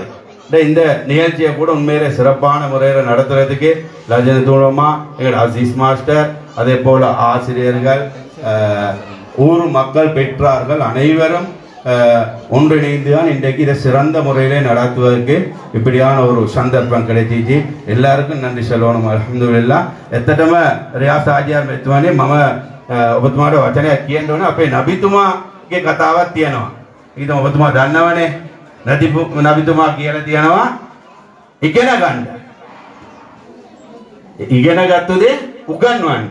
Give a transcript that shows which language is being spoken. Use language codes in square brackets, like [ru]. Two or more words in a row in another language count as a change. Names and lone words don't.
[ta] இந்த நிகழ்ச்சியை கூட உண்மையிலே சிறப்பான முறையில் நடத்துறதுக்கு லஜ்னத்துல் உலமா எங்கள் அசீஸ் மாஸ்டர், அதே போல ஆசிரியர்கள், ஊர் மக்கள், பெற்றார்கள் அனைவரும் ஒன்றிணைந்து தான் இன்றைக்கு இதை சிறந்த முறையிலே நடத்துவதற்கு இப்படியான ஒரு சந்தர்ப்பம் கிடைச்சிச்சு. எல்லாருக்கும் நன்றி சொல்லணும். அல்ஹம்துலில்லாஹ். [si] එතටම රියාස් ආජියාර් මෙතුමානේ මම ඔබතුමාට වචනයක් කියන්න ඕනේ. අපේ නබිතුමාගේ කතාවක් තියෙනවා. ඊට ඔබතුමා දන්නවනේ නබිතුමා කියලා තියෙනවා ඉගෙන ගන්න. ඉගෙන ගත්ත දේ උගන්වන්න.